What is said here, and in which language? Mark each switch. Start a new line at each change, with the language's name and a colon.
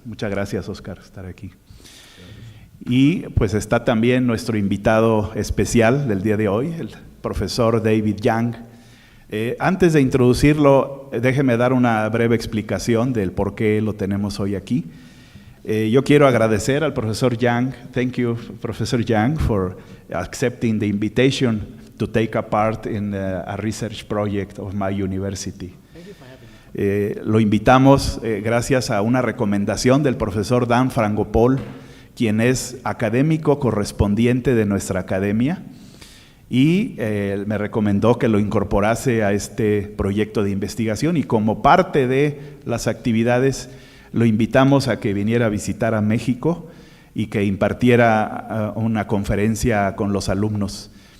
Spanish: Muchas gracias, Oscar, por estar aquí. Y pues está también nuestro invitado especial del día de hoy, el profesor David Young. Antes de introducirlo, déjeme dar una breve explicación del por qué lo tenemos hoy aquí. Yo quiero agradecer al profesor Young.
English: Thank you, Professor Young, for accepting the invitation to take a part in a research project of my university.
Spanish: Lo invitamos gracias a una recomendación del profesor Dan Frangopol, quien es académico correspondiente de nuestra academia, y me recomendó que lo incorporase a este proyecto de investigación, y como parte de las actividades lo invitamos a que viniera a visitar a México y que impartiera una conferencia con los alumnos.